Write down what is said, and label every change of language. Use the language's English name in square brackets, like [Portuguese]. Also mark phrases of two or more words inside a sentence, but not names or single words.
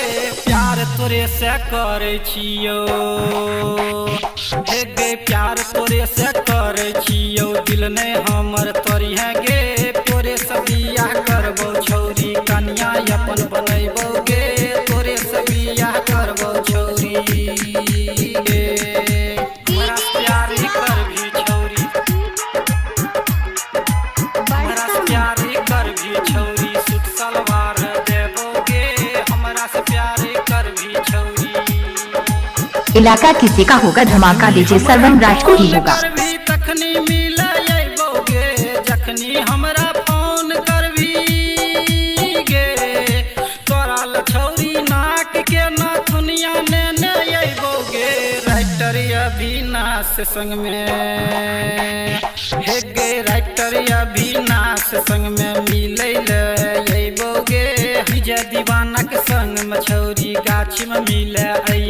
[Angika] प्यार तोरे से करे छियो, हे गे प्यार तोरे से करे छियो, दिल ने हमर तोरी है गे, तोरे से बियाह करबो छौरी, कन्या अपन बनैबोगे, तोरे से बियाह करबो छौरी गे। हमरा से प्यार कर भी छौरी, हमरा से प्यार कर भी छौरी, सूट सलवार देबोगे, हमरा से प्यार कर भी छौरी। [Hindi] इलाका किसी का होगा धमाका, डीजे सरवन राज को ही होगा। [Angika] तखनी मिलैबोगे, जखनी हमरा फोन करबी गे, तोरा लछौरी नाक के नथुनिया ने अइबोगे। राइटर अविनाश संग में, हे गे राइटर अविनाश संग में मिलै ले अइबोगे, विजय दीवाना के संग में छौरी गाछी में मिले